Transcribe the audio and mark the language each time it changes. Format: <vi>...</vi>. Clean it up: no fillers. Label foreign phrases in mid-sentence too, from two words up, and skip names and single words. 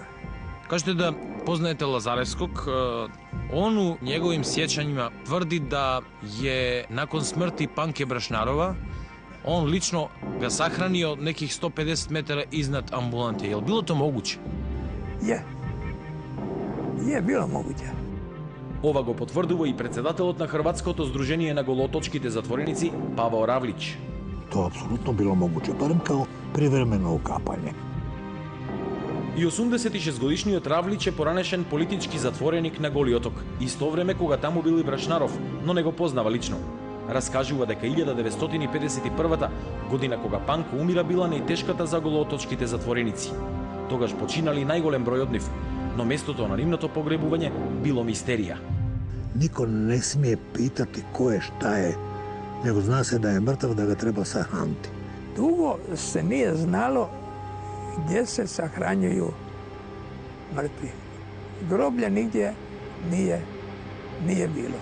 <sr>Kažete da poznajete Lazarevskog. On u njegovim sjećanjima tvrdi da je nakon smrti Panke Brašnarova on lično ga sahranio nekih 150 metara iznad ambulante. Je li bilo to moguće? Je bilo moguće.</sr> <mk>Ова го потврдува и председателот на Хрватското здружение на голоточките затвореници Павao Ravlić.</mk> <hr>To je apsolutno bilo moguće, barem kao privremeno ukapanje.</hr> <mk>И 86-годишниот Равлич е поранешен политички затвореник на Голи оток, исто време кога таму бил и Брашнаров, но не го познава лично. Раскажува дека 1951 година кога Панко умира била најтешката за голооточките затвореници. Тогаш починали најголем број од нив, но местото на нивното погребување било мистерија.</mk> <hr>Niko ne smije pitati ko je, šta je, nego zna se da je mrtav, da ga treba sahraniti. Dugo se nije znalo gdje se sahranjuju mrtvi. Groblja nigdje nije bilo.</hr>